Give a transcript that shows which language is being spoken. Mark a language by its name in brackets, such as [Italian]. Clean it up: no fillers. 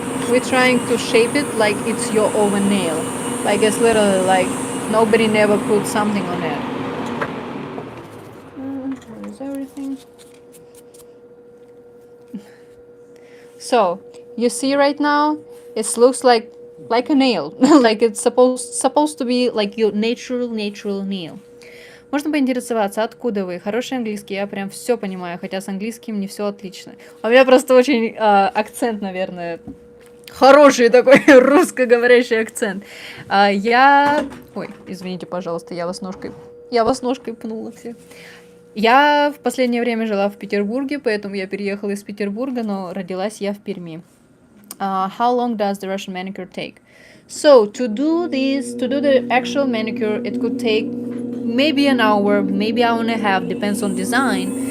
[English] We're trying to shape it like it's your oven nail, like it's literally like nobody never put something on it. Where is everything? So you see right now, it looks like a nail, like it's supposed to be like your natural nail. [Russian] Можно поинтересоваться, откуда вы? Хороший английский, я прям все понимаю, хотя с английским не все отлично. У меня просто очень акцент, наверное, хороший такой русскоговорящий акцент. Ой, извините, пожалуйста, я вас ножкой пнула всех. Я в последнее время жила в Петербурге, поэтому я переехала из Петербурга, но родилась я в Перми. [English] How long does the Russian manicure take? So to do the actual manicure, it could take maybe an hour, maybe hour and a half, depends on design.